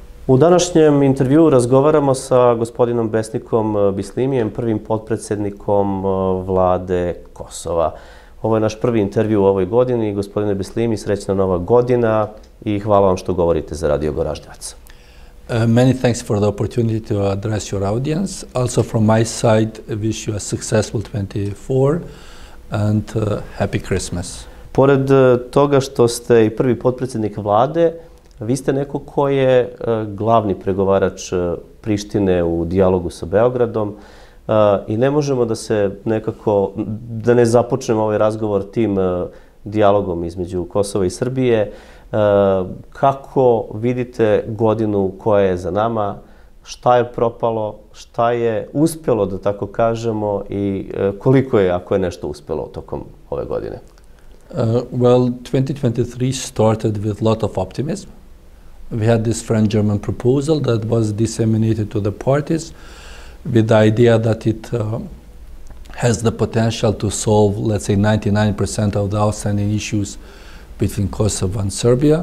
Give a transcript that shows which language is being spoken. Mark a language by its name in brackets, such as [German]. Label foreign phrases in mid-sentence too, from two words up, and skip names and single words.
[Serbian] U današnjem intervjuu razgovaramo sa gospodinom Besnikom Bislimijem, prvim potpredsednikom Vlade Kosova. Ovo je naš prvi intervju u ovoj godini. Gospodine Bislimi, srećna nova godina i hvala vam što govorite za Radio Goraždevac. [English] Many thanks for the opportunity to address your audience. Also from my side, I wish you a successful 24 and happy Christmas. [Serbian] Pored toga što ste i prvi potpredsednik Vlade, vi ste neko ko je glavni pregovarač Prištine u dijalogu sa Beogradom i ne možemo da se nekako, da ne započnemo ovaj razgovor tim dijalogom između Kosova i Srbije. Kako vidite godinu koja je za nama, šta je propalo, šta je uspjelo, da tako kažemo, i koliko je, ako je nešto uspjelo tokom ove godine? [English] Well, 2023 started with a lot of optimism. We had this French-German proposal that was disseminated to the parties with the idea that it has the potential to solve, let's say, 99% of the outstanding issues between Kosovo and Serbia.